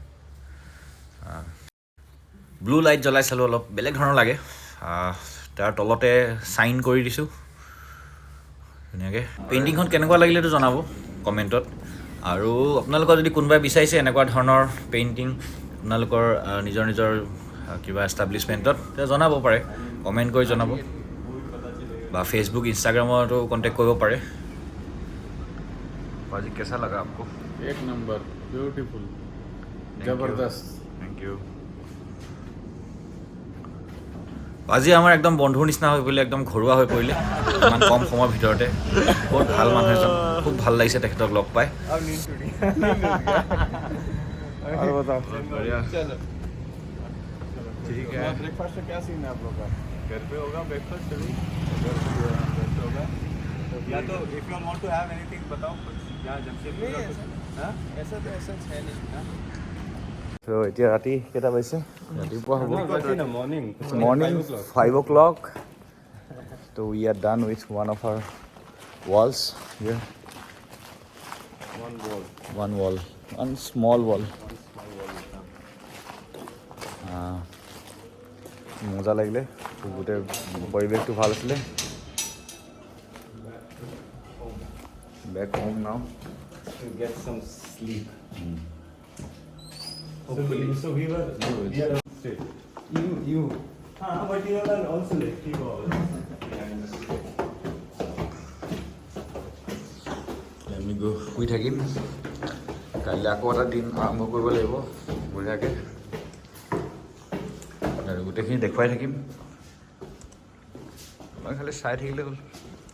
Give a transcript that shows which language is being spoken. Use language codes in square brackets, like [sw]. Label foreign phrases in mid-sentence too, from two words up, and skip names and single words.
[as] ব্লু লাইট জ্বলাই চালোঁ অলপ বেলেগ ধৰণৰ লাগে তাৰ তলতে চাইন কৰি দিছোঁ ধুনীয়াকৈ পেইণ্টিংখন কেনেকুৱা লাগিলেতো জনাব কমেণ্টত আৰু আপোনালোকৰ যদি কোনোবাই বিচাৰিছে এনেকুৱা ধৰণৰ পেইণ্টিং আপোনালোকৰ নিজৰ নিজৰ কিবা এষ্টাব্লিছমেণ্টত তেতিয়া জনাব পাৰে কমেণ্ট কৰি জনাব বা ফেচবুক ইনষ্টাগ্ৰামতো কণ্টেক্ট কৰিব পাৰে আজি কেঁচা লগা आपको [hi] एक नंबर ब्यूटीफुल जबरदस्त [en] thank you [as] আজি আমাৰ একদম বন্ধুৰ নিচিনা হৈ পৰিলে একদম ঘৰুৱা হৈ পৰিলে ইমান কম সময়ৰ ভিতৰতে বহুত ভাল মানুহ এজন খুব ভাল লাগিছে তেখেতক লগ পাই [hi] और बताओ बढ़िया चलो ठीक है ब्रेकफास्ट का क्या सीन है आप लोग का घर पे होगा ब्रेकफास्ट चलो घर पे होगा या तो [en] if you want to have anything [hi] बताओ कुछ यहाँ जमशेदपुर नहीं, का कुछ हाँ ऐसा तो ऐसा है नहीं [as] তো এতিয়া ৰাতি কেইটা বাজিছে ৰাতিপুৱা হ'ব [en] मॉर्निंग মৰ্নিং 5 o'clock so we are done with one of our walls here one small wall [as] মজা লাগিলে গোটেই পৰিৱেশটো ভাল আছিলে [en] back home now To get some sleep. Hopefully. So we were straight. You. But you are also like 3 hours. [as] আমি গৈ শুই থাকিম কাইলৈ আকৌ এটা দিন আৰম্ভ কৰিব লাগিব বঢ়িয়াকৈ আৰু গোটেইখিনি দেখুৱাই থাকিম মই খালি চাই থাকিলে হ'ল